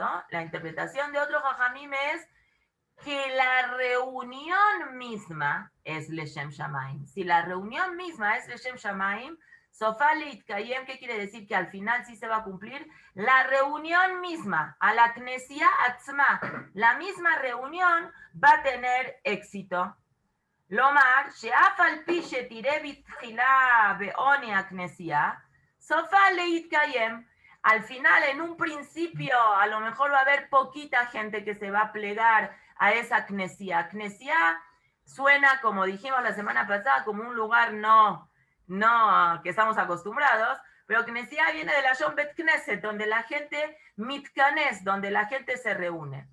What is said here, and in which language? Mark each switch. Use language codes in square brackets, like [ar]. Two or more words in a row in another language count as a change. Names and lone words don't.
[es] La interpretación de otros jajamim es que la reunión misma es [he] לשם שמים. [es] Si la reunión misma es [he] לשם שמים, סופה להתקיים, [es] ¿qué quiere decir? Que al final sí se va a cumplir. La reunión misma, a la [he] כנסייה עצמה, [es] la misma reunión va a tener éxito. [he] Lomar, שאף על פי שתראה בתחילה בעוני הכנסייה, סופה להתקיים. [es] Al final, en un principio, a lo mejor va a haber poquita gente que se va a plegar a esa Knesia. Knesia suena, como dijimos la semana pasada, como un lugar no que estamos acostumbrados, pero Knesia viene de [he] לשון בית כנסת, [es] donde la gente mitkanes, donde la gente se reúne.